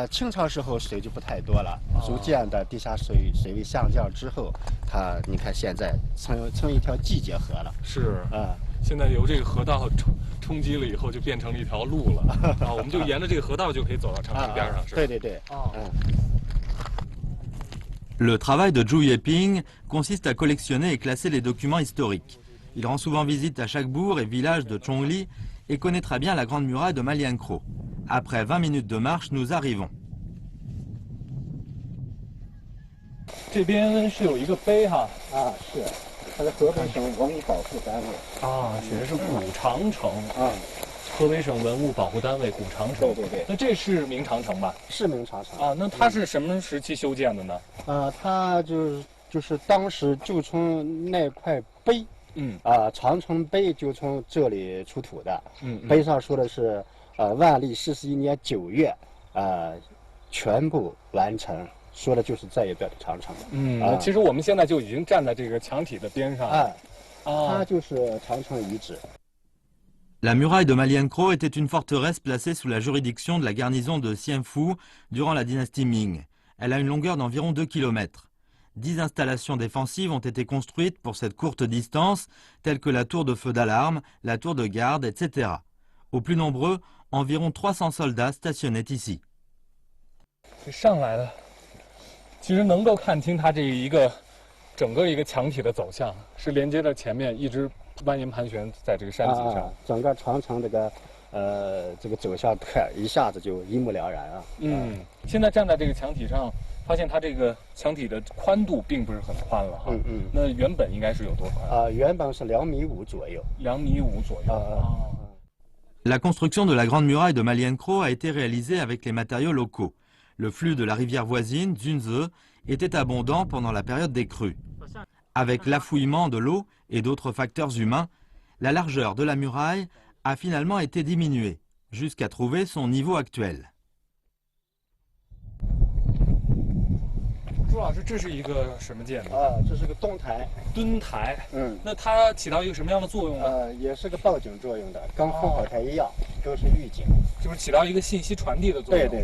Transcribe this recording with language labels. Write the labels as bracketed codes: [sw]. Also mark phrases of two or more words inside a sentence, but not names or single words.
[zh] 清朝时候水就不太多了，逐渐的地下水位下降之后，你看现在成一条季节河了。是。现在由这个河道冲击了以后，就变成了一条路了。我们就沿着这个河道就可以走到长城边上，是吧？对。 [fr] Le travail de Zhu Yeping consiste à collectionner et classer les documents historiques. Il rend souvent visite à chaque bourg et village de Chongli et connaît très bien la Grande Muraille de Malienkro. Après 20 minutes de marche, nous arrivons. [zh] 这边是有一个碑哈。是。它是河北省文物保护单位写的是古长城河北省文物保护单位古长城。对。那这是明长城吧？是明长城那它是什么时期修建的呢？它就是当时就从那块碑，长城碑就从这里出土的。碑上说的是万历41年9月全部完成。说的就是这一段的长城。其实我们现在就已经站在这个墙体的边上。它就是长城遗址。 [fr] La muraille de Malienkro était une forteresse placée sous la juridiction de la garnison de Xianfu durant la dynastie Ming. Elle a une longueur d'environ 2 km. 10 installations défensives ont été construites pour cette courte distance, telles que la tour de feu d'alarme, la tour de garde, etc. Au plus nombreux, environ 300 soldats stationnaient ici. [zh] 上来了。其实能够看清它这一个整个一个墙体的走向，是连接着前面一直蜿蜒盘旋在这个山脊上。整个长城这个走向看一下子就一目了然啊。现在站在这个墙体上，发现它这个墙体的宽度并不是很宽了哈。那原本应该是有多宽？原本是2.5米左右。 2.5米左右。 [fr] La construction de la Grande Muraille de Malienkro a été réalisée avec les matériaux locaux. Le flux de la rivière voisine, Zunze, était abondant pendant la période des crues. Avec l'affouillement de l'eau et d'autres facteurs humains, la largeur de la muraille a finalement été diminuée, jusqu'à trouver son niveau actuel. [zh] 朱老师，这是一个什么建筑？这是个墩台。墩台。那它起到一个什么样的作用呢？也是个报警作用的，跟烽火台一样，都是预警，就是起到一个信息传递的作用。